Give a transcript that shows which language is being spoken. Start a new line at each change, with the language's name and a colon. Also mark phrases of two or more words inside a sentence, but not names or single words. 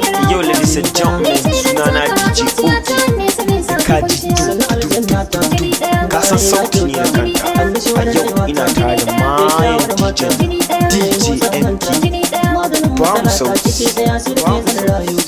English: Yo, ladies and gentlemen,
Hausa: sunana D J Oki. Ka ji du, du, du, du. Ka san sauti ne na kanta. A yau ina tare da mayan D J M K. Ba mu sauti. Ba mu sauti.